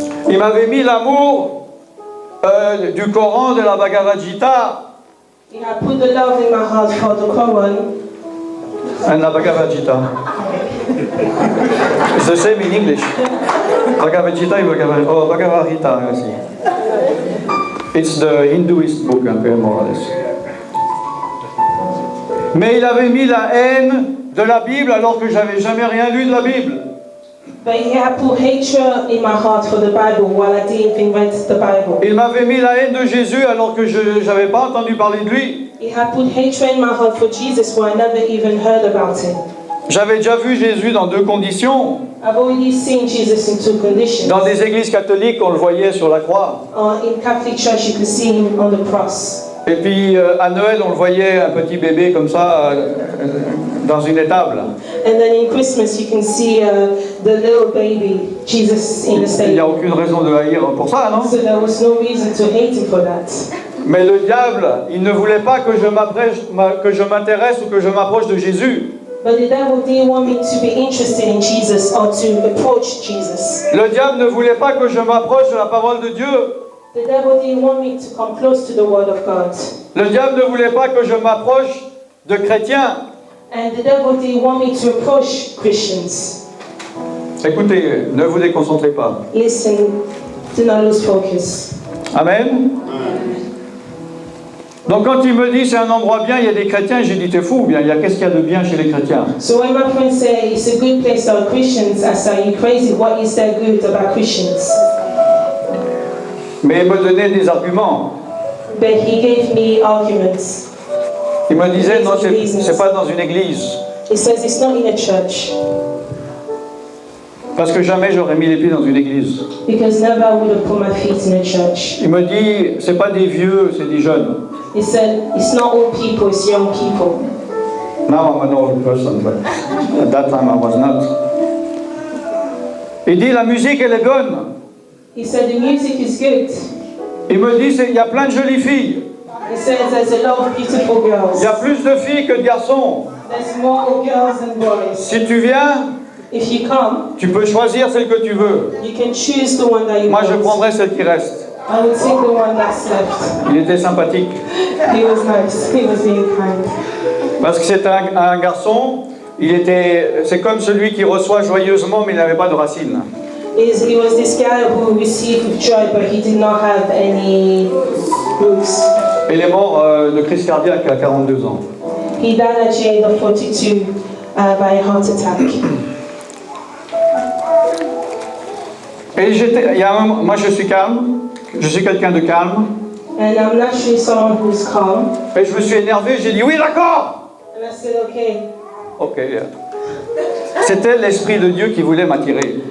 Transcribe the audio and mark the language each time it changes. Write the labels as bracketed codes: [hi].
[fr] Ils m'avaient mis l'amour du Coran, de la Bhagavad Gita [en] He had put the love in my heart for the Quran. and the Bhagavad Gita. It's the same in English. Bhagavad Gita and Bhagavad Gita. It's the Hinduist book, more or less. [fr] Mais il avait mis la haine de la Bible alors que j'avais jamais rien lu de la Bible. [en] But he had put hatred in my heart for the Bible while I didn't even read the Bible. [fr] Il m'avait mis la haine de Jésus alors que je n'avais pas entendu parler de lui. [en] He had put hatred in my heart for Jesus while I never even heard about him. [fr] J'avais déjà vu Jésus dans deux conditions. [en] I've already seen Jesus in two conditions. [fr] Dans des églises catholiques, on le voyait sur la croix. [en] In Catholic Church, you can see him on the cross. [fr] Et puis à Noël, on le voyait un petit bébé comme ça dans une étable. [en] And then in Christmas, you can see the little baby Jesus in the [fr] Il n'y [en] stable. [fr] a aucune raison de haïr pour ça, non? [en] So there was no reason to hate him for that. [fr] Mais le diable, il ne voulait pas que je m'intéresse ou que je m'approche de Jésus. [en] But the devil didn't want me to be interested in Jesus or to approach Jesus. [fr] Le diable ne voulait pas que je m'approche de la parole de Dieu. [en] The devil didn't want me to come close to the Word of God. [fr] Le diable ne voulait pas que je m'approche de chrétiens. [en] And the devil didn't want me to approach Christians. [fr] Écoutez, ne vous déconcentrez pas. [en] Listen, do not lose focus. [fr] Amen. Donc quand il me dit c'est un endroit bien, il y a des chrétiens, j'ai dit t'es fou, bien, qu'est-ce qu'il y a de bien chez les chrétiens? [en] So when my friends say it's a good place for Christians, I say, you crazy, what is there good about Christians? [fr] Mais il me donnait des arguments. [en] But he gave me arguments. [fr] Il me disait non, c'est pas dans une église. [en] He says it's not in a church. [fr] Parce que jamais j'aurais mis les pieds dans une église. [en] Because never I would have put my feet in a church. [fr] Il me dit c'est pas des vieux, c'est des jeunes. [en] He said it's not old people, it's young people. Now I'm an old person, but at that time I was not. [fr] Il dit la musique elle est bonne. [en] He said the music is good. [fr] Il me dit il y a plein de jolies filles. [en] He says there's a lot of beautiful girls. [fr] Il y a plus de filles que de garçons. [en] There's more girls than boys. [fr] Si tu viens, [en] If you come, [fr] tu peux choisir celle que tu veux. [en] you can choose the one that you [fr] Moi [en] want. [fr] je prendrai celle qui reste. [en] I would take the one that's left. [fr] Il était sympathique. [en] He was nice. He was being kind. [fr] Parce que c'est un garçon, c'est comme celui qui reçoit joyeusement mais il n'avait pas de racines. [en] He was this guy who received with joy, but he did not have any roots. [fr] Il est mort de crise cardiaque à 42 ans. [en] He died at the age of 42 by a heart attack. [fr] Et moi je suis calme, je suis quelqu'un de calme. [en] And I'm naturally someone who's calm. [fr] Et je me suis énervé, j'ai dit oui d'accord. [en] And I said, okay. Ok. [fr] C'était l'Esprit de Dieu qui voulait m'attirer.